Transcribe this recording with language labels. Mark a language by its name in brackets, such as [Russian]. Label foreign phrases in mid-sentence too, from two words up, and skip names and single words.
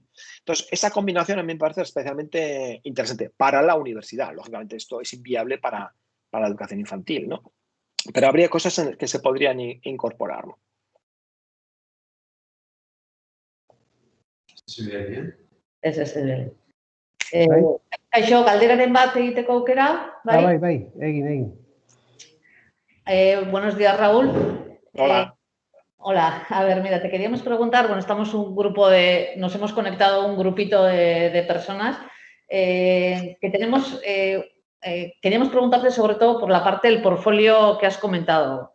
[Spanish] Entonces, esa combinación a mí me parece especialmente interesante para la universidad. Lógicamente, esto es inviable para la educación infantil, ¿no? Pero habría cosas en que se podrían incorporar, ¿no? ¿Se ve bien? Ese es el... [Basque] Kaixo, galderaren bat egiteko aukera, ¿vale? Bai, egin. [Spanish] Buenos días, Raúl. Hola. Hola, a ver, mira, te queríamos preguntar, bueno, estamos nos hemos conectado un grupito de personas que tenemos, queríamos preguntarte sobre todo por la parte del portfolio que has comentado.